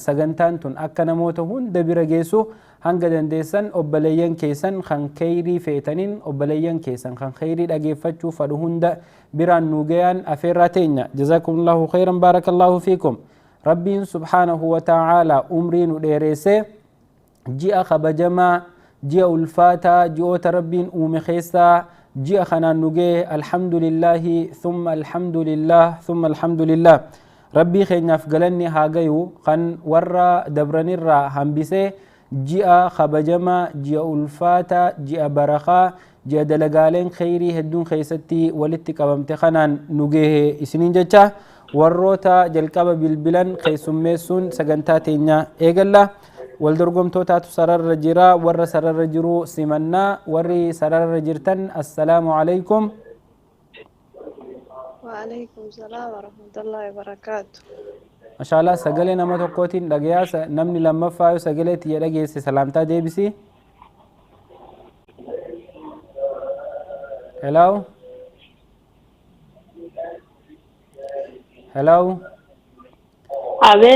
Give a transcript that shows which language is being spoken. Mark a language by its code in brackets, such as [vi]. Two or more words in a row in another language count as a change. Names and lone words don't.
[om] sagantaan tun akka namoota hunda bira geessu hanga dandeessan obboleeyyan keessan kan khayrii feetaniin obboleeyyan keessan kan khayrii dhageeffachuu fadhu hunda biraan nu gayaan afeerraa teenya. [ar] جزاكم الله خيرا بارك الله فيكم. [om] rabbiin [ar] سبحانه وتعالى [om] umrii nu dheereessee ji'a kabajamaa ji'a ulfaataa ji'oota rabbiin uume keessaa ji'a kanaan nu ga'e [ar] الحمد لله ثم الحمد لله ثم الحمد لله. [om] rabbii keenyaaf galanni haa gayu kan warra dabranirraa hambisee ji'a kabajamaa ji'a ulfaataa ji'a barakaa ji'a dalagaaleen khayrii hedduun keessatti walitti qabamte kanaan nu ga'e isiniin jecha warroota jalqaba bilbilan keessummeessuun sagantaa teenya eegalla. Waldorgomtootaatu sararra jira, warra sararra jiru simannaa. Warri sararra jirtan [ar] السلام عليكم. وعليكم السلام ورحمة الله وبركاته. [om] Mashaallah sagalee nama tokkootiin dhagayaa namni lammaffaa yoo sagalee tiyya dhageesse salaamtaa deebisi. [en] Hello. Hello. [om] أبيت